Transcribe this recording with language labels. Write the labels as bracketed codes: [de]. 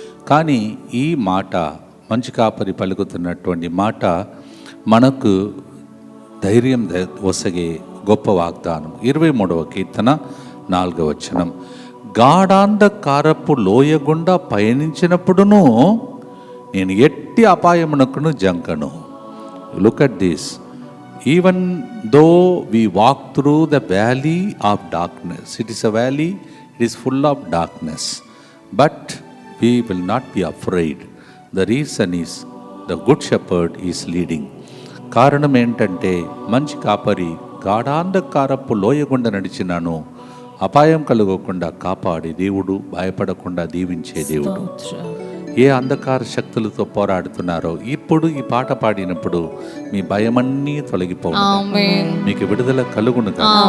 [te] కానీ ఈ మాట, మంచి కాపరి పలుకుతున్నటువంటి మాట మనకు ధైర్యం వసగే గొప్ప వాగ్దానం. 23వ కీర్తన 4వ వచనం, గాఢాంధకారపు లోయ గుండా పయనించినప్పుడును నేను ఎట్టి అపాయమునకును జంకను. [en] Look at this. Even though we walk through the valley of darkness, it is a valley, it is full of darkness, but we will not be afraid. The reason is the good shepherd is leading. [te] కారణం ఏంటంటే మంచి కాపరి గాఢాంధకారపు లోయ గుండా నడిచినాను, అపాయం కలుగకుండా కాపాడే దేవుడు, భయపడకుండా దీవించే దేవుడు. ఏ అంధకార శక్తులతో పోరాడుతున్నారో ఇప్పుడు ఈ పాట పాడినప్పుడు మీ భయమన్నీ తొలగిపోవును, మీకు విడుదల కలుగునుగా.